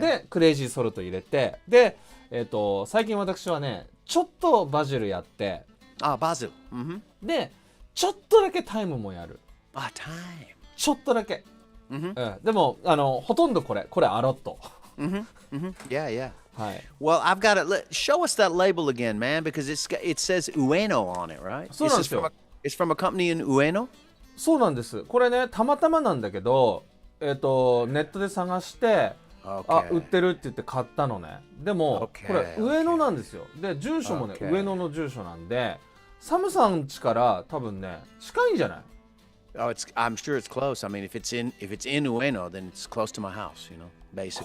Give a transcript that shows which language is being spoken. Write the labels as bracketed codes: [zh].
[ja] でクレイジーソルト入れて、で最近私はねちょっとバジルやって、バジル。でちょっとだけタイムもやる。タイム。ちょっとだけ。でもほとんどこれ [en] アロット。 Yeah. [ja] はい。 [en] Well, I've got to show us that label again, man, because it says Ueno on it, right? [ja] そうなんですよ。 [en] It's from a company in Ueno? [ja] そうなんです。これねたまたまなんだけど、ネットで探して、売ってるって言って買ったのね。でも、これ上野なんですよ。で住所もね、上野の住所なんで、サムさん家から多分ね近いんじゃない？ [en] I'm sure it's close. I mean, if it's in Ueno, then it's close to my house, basically.